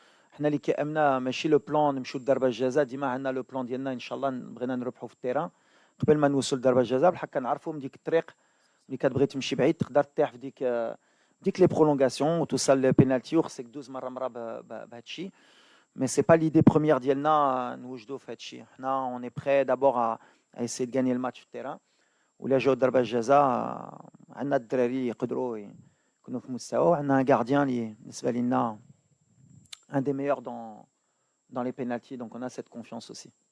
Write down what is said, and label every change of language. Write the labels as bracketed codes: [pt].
[ar] حنا اللي كيامنا ماشي لو بلان نمشيو لضربه الجزاء، ديما عندنا لو بلان ديالنا ان شاء الله بغينا نربحوا في التيران قبل ما نوصل لضربه الجزاء. بحال كنعرفوا من ديك الطريق اللي كتبغي تمشي بعيد تقدر تطيح في ديك لي برولونغاسيون وتوصل للبينالتي وخصك دوز مره بهذا الشيء. [fr] Mais c'est pas l'idée première [ar] ديالنا نوجدوا في هذا الشيء. حنا [fr] on est prêt d'abord à essayer de gagner le match [ar] في التيران. ولا جاو ضربه الجزاء عندنا الدراري يقدروا يكونوا في مستوى، وعندنا ان غارديان اللي بالنسبه لنا [fr] un des meilleurs dans les pénaltys, donc on a cette confiance aussi.